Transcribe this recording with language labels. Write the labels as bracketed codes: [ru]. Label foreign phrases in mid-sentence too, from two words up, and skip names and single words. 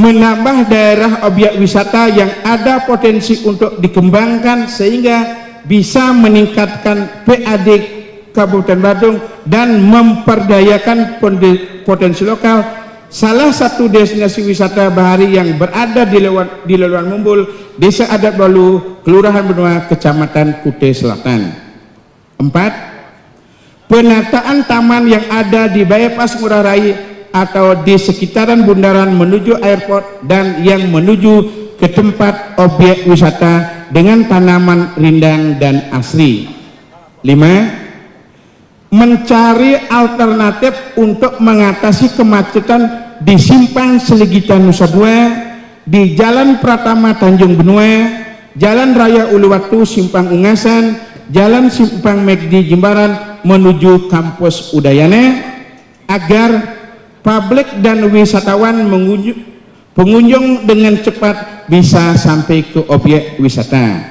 [id] Menambah daerah objek wisata yang ada potensi untuk dikembangkan sehingga bisa meningkatkan PAD Kabupaten Badung dan memperdayakan potensi lokal. Salah satu destinasi wisata bahari yang berada di Leluan Mumbul, Desa Adat Balu, Kelurahan Benua, Kecamatan Kute Selatan. 4. Penataan taman yang ada di bypass Ngurah Rai atau di sekitaran bundaran menuju airport dan yang menuju ke tempat objek wisata dengan tanaman rindang dan asri. 5. Mencari alternatif untuk mengatasi kemacetan di Simpang Seligitan Nusa Dua, di Jalan Pratama Tanjung Benua, Jalan Raya Uluwatu Simpang Ungasan, Jalan Simpang Megdi Jimbaran menuju Kampus Udayana, agar publik dan wisatawan pengunjung dengan cepat bisa sampai ke objek wisata.